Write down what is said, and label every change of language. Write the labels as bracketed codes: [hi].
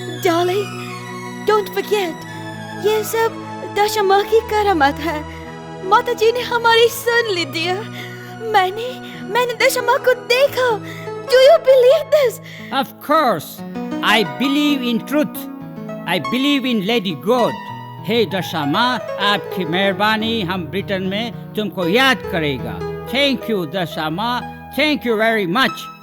[en] Darling, don't forget, [hi] ये सब दशामा की करामत है. माता जी ने हमारी सुन ली dear. मैंने दशामा को देखा. [en] Do you believe this? Of course, I believe in truth. I believe in Lady God. [hi] Hey दशामा, आपकी मेहरबानी हम ब्रिटेन में तुमको याद करेगा. [en] Thank you Dashama, thank you very much.